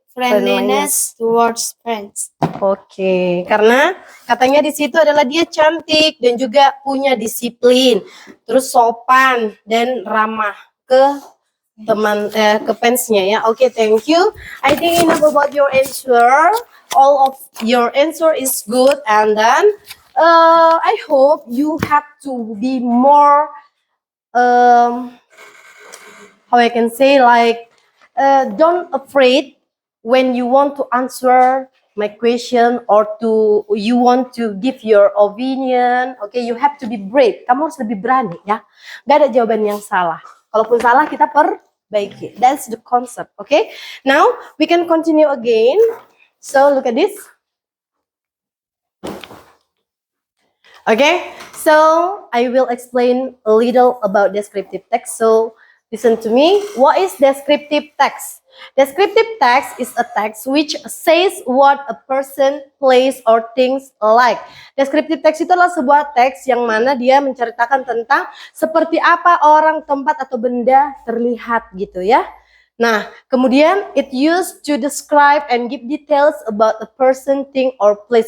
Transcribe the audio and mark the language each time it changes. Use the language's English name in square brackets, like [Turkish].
[English] friendliness towards friends. [Indonesian] Oke, karena katanya di situ adalah dia cantik dan juga punya disiplin, terus sopan dan ramah ke ke fansnya ya. [English] Oke, thank you. I think enough about your answer. All of your answer is good, and then I hope you have to be more how I can say like don't afraid when you want to answer my question or you want to give your opinion. Okay, you have to be brave. [Indonesian] Kamu harus lebih berani ya. Gak ada jawaban yang salah. Kalaupun salah kita perbaiki. [English] That's the concept. [Indonesian] Okay. [English] Now we can continue again. So look at this. Okay. So I will explain a little about descriptive text. So listen to me. What is descriptive text? Descriptive text is a text which says what a person, place, or things like. [Indonesian] Descriptive text itu adalah sebuah teks yang mana dia menceritakan tentang seperti apa orang, tempat, atau benda terlihat gitu ya. [English] Nah, kemudian it used to describe and give details about a person, thing, or place.